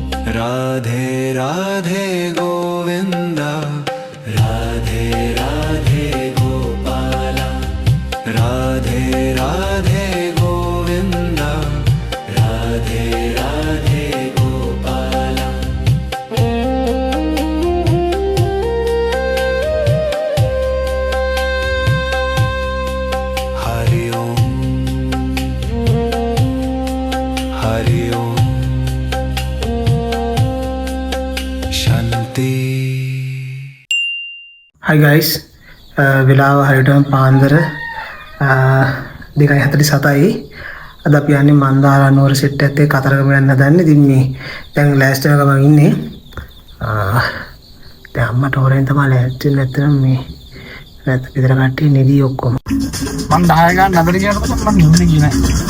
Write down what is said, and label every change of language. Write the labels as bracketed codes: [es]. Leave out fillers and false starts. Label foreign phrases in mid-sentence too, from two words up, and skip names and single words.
[hi] राधे राधे गोविंद राधे राधे गोपाला राधे राधे गोविंद राधे राधे गोपाला हरि ओम हरि ओम [en] Hi guys, [si] වෙලාව හරියටම පාන්දර 2:47යි. අද අපි යන්නේ මන්දාරා නුවර සෙට් එකත් එක්ක කතරගම යන්න හදන්නේ. ඉතින් මේ දැන් ලෑස්ති වෙලා ගමන් ඉන්නේ. දැන් අම්මට හොරෙන් තමයි ලෑස්ති වෙන්නේ. නැත්නම් මේ නැත්නම් විතර කට්ටිය නෙදී ඔක්කොම. මම 10 ගන්න නතර කියනකොට මම නින්නේ කියේ නැහැ.